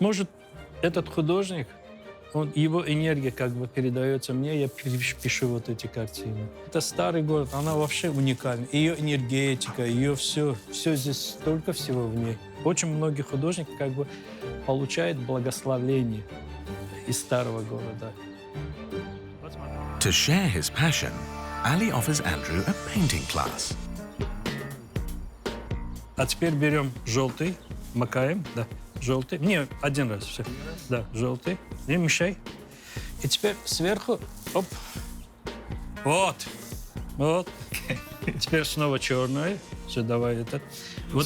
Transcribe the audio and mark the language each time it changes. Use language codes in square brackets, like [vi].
[ru] Может, этот художник, его энергия как бы передается мне, я пишу вот эти картины. Это старый город, она вообще уникальна. Ее энергетика, ее все здесь, столько всего в ней. Очень многие художники как бы получают благословение из старого города. [en] To share his passion, Ali offers Andrew a painting class. [ru] А теперь берем желтый, макаем, да, желтый. Не, один раз, все. Да, желтый. Не мешай. И теперь сверху, оп. Вот. Теперь снова черный. Все, давай этот. Вот